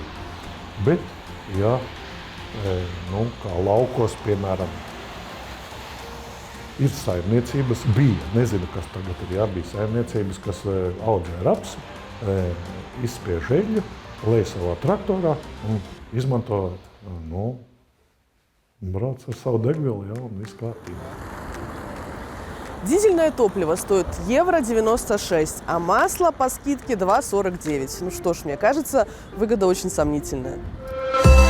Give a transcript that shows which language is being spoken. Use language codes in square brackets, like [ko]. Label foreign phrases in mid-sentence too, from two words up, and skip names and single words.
[lv] Bet, ja kā laukos, piemēram, ir saimniecības, nezinu, kas tagad ir, bija saimniecības, kas audzē rapsu, izspiež eļļu, lej savā traktorā un izmanto, брать ar savu degvielu, un viss kārtībā. [ru] Дизельное топливо стоит €1,96, а масло по скидке 2,49. Что ж, мне кажется, выгода очень сомнительная.